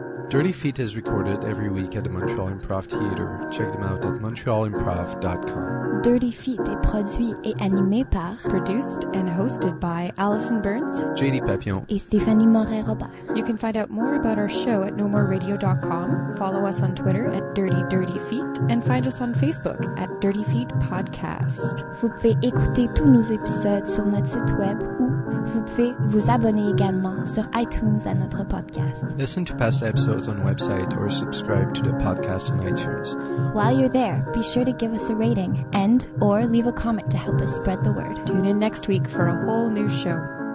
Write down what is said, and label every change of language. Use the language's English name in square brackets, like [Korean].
[English] Dirty Feet is recorded every week at the Montreal Improv Theatre. Check them out at montrealimprov.com. [French] Dirty Feet est produit et animé par [English] Produced and hosted by Allison Burns, JD Papillon, [French] et Stéphanie Morin-Robert. [English] You can find out more about our show at nomoreradio.com, follow us on Twitter at Dirty Feet, and find us on Facebook at Dirty Feet Podcast. [French] Vous pouvez écouter tous nos épisodes sur notre site web ou vous pouvez vous abonner également sur iTunes à notre podcast. [English] Listen to past episodes on the website or subscribe to the podcast on iTunes. While you're there, be sure to give us a rating and or leave a comment to help us spread the word. Tune in next week for a whole new show.